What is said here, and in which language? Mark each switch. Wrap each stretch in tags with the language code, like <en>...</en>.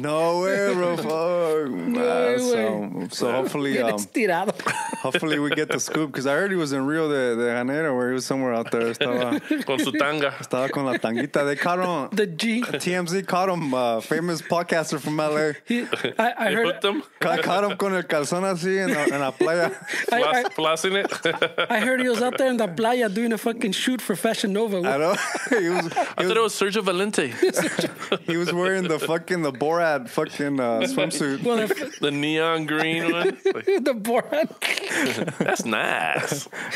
<en>No way, bro. Fuck. So hopefully...</en> <es>Bien estirado.</es> <en>Hopefully we get the scoop because I heard he was in Rio de Janeiro, where he was somewhere out there.</en> <es>Con su tanga. Estaba con la tanguita.</es> <en>They caught him. The G. TMZ caught him. Famous podcaster from LA. I heard Hooked him. Caught him</en> <es>con el calzón así en la playa.</es> <en>Flossing it. I heard he was out there in the playa doing a fucking shoot for Fashion Nova. I know. I thought it was Sergio Valente. He was wearing the Borat fucking swimsuit. Well, The neon green one. the Borat. That's nice.</en>